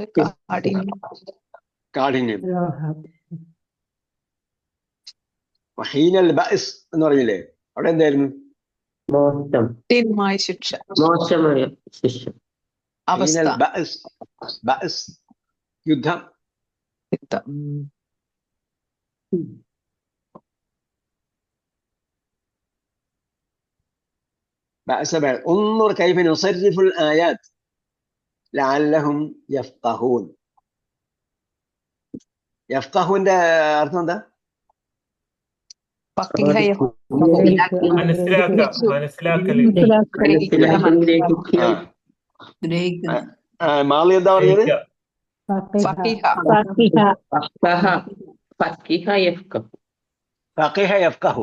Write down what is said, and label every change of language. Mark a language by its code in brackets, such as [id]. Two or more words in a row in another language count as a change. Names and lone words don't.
[ml] കാഠിന്യം. [ar] حين البأس [ml] എന്ന് പറഞ്ഞില്ലേ? അവിടെ എന്തായിരുന്നു? മോശമായ ശിക്ഷ. അവസ്ഥ. ബഅസ് യുദ്ധം. [ar] انظر كيف نصرف الآيات لعلهم يفقهون. [ml] യഫ്ഖഹുവിന്റെ അർത്ഥം എന്താ? മാളി എന്താ പറഞ്ഞത്? [ar] فقه يفقه.